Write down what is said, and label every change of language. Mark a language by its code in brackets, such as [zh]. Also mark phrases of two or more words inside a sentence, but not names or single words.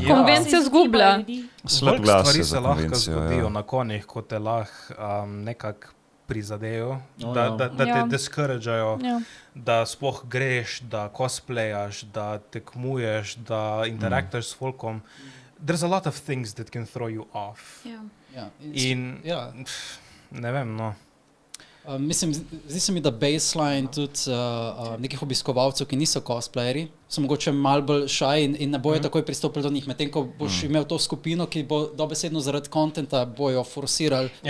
[sl] konvencija se zgublja. izogibajo ljudi. Slab Koliko glas stvari je se za lahko konvencijo. zgodijo Ja. na konjih, ko te lahko nekako prizadejo, Oh, da, ja. da Ja. te discourageajo, Ja. da sploh greš, da cosplayaš, da tekmuješ, da interaktuješ s folkom. [en] There's a lot of things that can throw you off. [sl] Ja. Ja. In Ja. ne vem, no. Mislim, zdi se mi, da baseline tudi nekih obiskovalcev, ki niso cosplayeri, so mogoče malo bolj šaj in ne bojo takoj pristopili do njih. Medtem ko boš imel to skupino, ki bo dobesedno zaradi kontenta bojo forsirali to